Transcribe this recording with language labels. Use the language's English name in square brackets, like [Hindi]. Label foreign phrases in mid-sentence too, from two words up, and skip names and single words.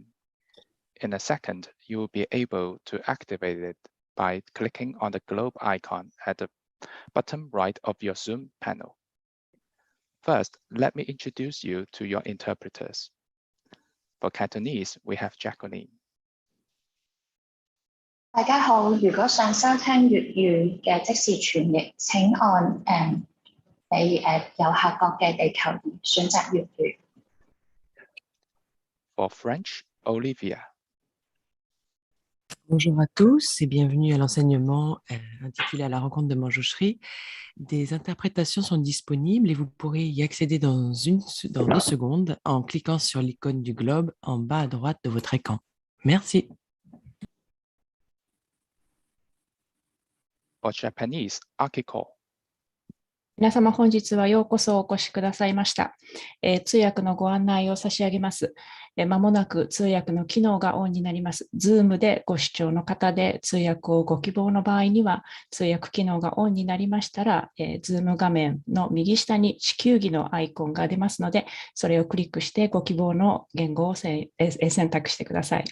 [English] In a second, you will be able to activate it by clicking on the globe icon at the bottom right of your Zoom panel. First, let me introduce you to your interpreters. For Cantonese, we have Jacqueline. [Cantonese] 大家好，如果想收聽粵語嘅即時傳譯，請按你右下角嘅地球儀選擇粵語。 [English] For French, Olivia. [French] Bonjour à tous et bienvenue à l'enseignement intitulé à la rencontre de Manjushree. Des interprétations sont disponibles et vous pourrez y accéder dans 2 secondes en cliquant sur l'icône du globe en bas à droite de votre écran. Merci. [English] For Japanese, Akiko. [Japanese] 皆様本日はようこそお越しくださいました。通訳のご案内を差し上げます。まもなく通訳の機能がオンになります。Zoom でご視聴の方で通訳をご希望の場合には、通訳機能がオンになりましたら、Zoom 画面の右下に地球儀のアイコンが出ますので、それをクリックしてご希望の言語を選択してください。